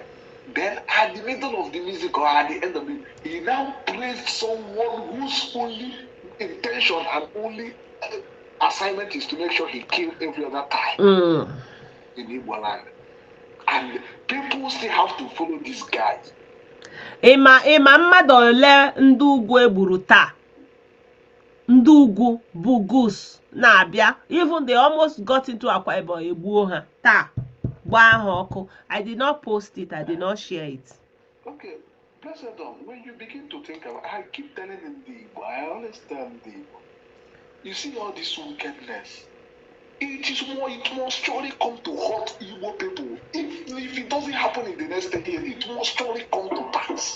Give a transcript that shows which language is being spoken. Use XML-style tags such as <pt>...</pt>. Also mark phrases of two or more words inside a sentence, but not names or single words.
<en>Then at the middle of the music or at the end of it, he now praised someone whose only intention and only assignment is to make sure he killed every other tribe in Igbo land. And people still have to follow these guys.</en> <ig>Ịma mmadụ ole ndị ugwu egburu taa. Ndị ugwu bụ goose na-abịa.</ig> <en>Even they almost got into Akwa Ibom</en> <ig>egbuo ha taa. Gbaa ha ọkụ.</ig> <en>I did not post it. I did not share it. Okay, Blessedom, when you begin to think about, I keep telling him the Igbo. I always tell him the Igbo. You see all this wickedness. It must surely come to hurt Igbo people. If it doesn't happen in the next 10 years, it must surely come to pass.</en>